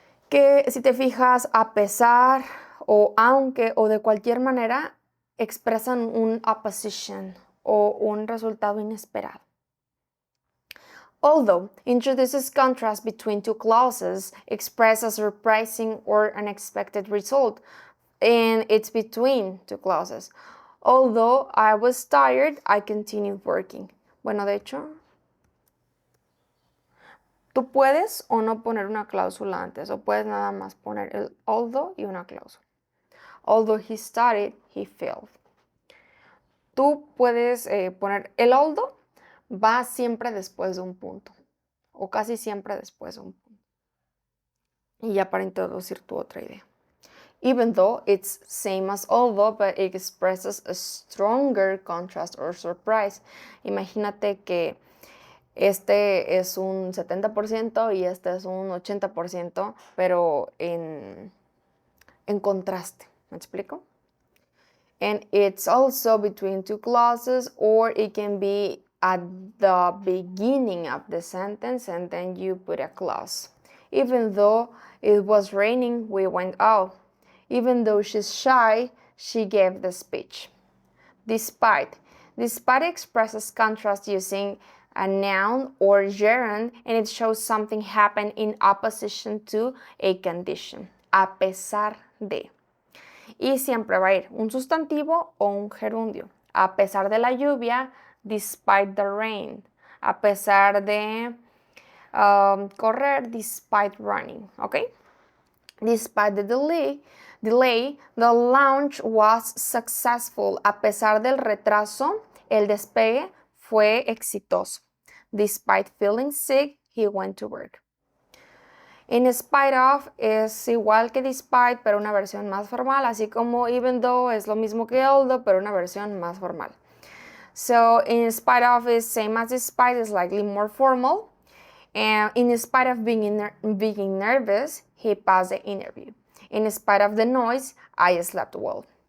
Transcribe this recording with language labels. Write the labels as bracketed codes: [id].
[es] Que si te fijas, a pesar o aunque o de cualquier manera, expresan un opposition o un resultado inesperado. [en] Although introduces contrast between two clauses, express a surprising or unexpected result, and it's between two clauses. Although I was tired, I continued working. [es] Bueno, de hecho, tú puedes o no poner una cláusula antes, o puedes nada más poner el although y una cláusula. [en] Although he studied, he failed. [es] Tú puedes poner el although, va siempre después de un punto, o casi siempre después de un punto. Y ya para introducir tu otra idea. [en] Even though it's same as although, but it expresses a stronger contrast or surprise. [es] Imagínate que este es un 70% y este es un 80%, pero en contraste. ¿Me explico? [en] And it's also between two clauses, or it can be at the beginning of the sentence and then you put a clause. Even though it was raining, we went out. Even though she's shy, she gave the speech. Despite. Despite expresses contrast using a noun or gerund, and it shows something happened in opposition to a condition. [es] A pesar de. Y siempre va a ir un sustantivo o un gerundio. A pesar de la lluvia, [en] despite the rain. [es] A pesar de correr, [en] despite running. [es] ¿Ok? [en] Despite the delay, the launch was successful. [es] A pesar del retraso, el despegue fue exitoso. [en] Despite feeling sick, he went to work. [es] In spite of es igual que despite, pero una versión más formal, así como even though es lo mismo que although, pero una versión más formal. [en] So in spite of is same as despite, is slightly more formal. And in spite of being nervous, he passed the interview. In spite of the noise, I slept well.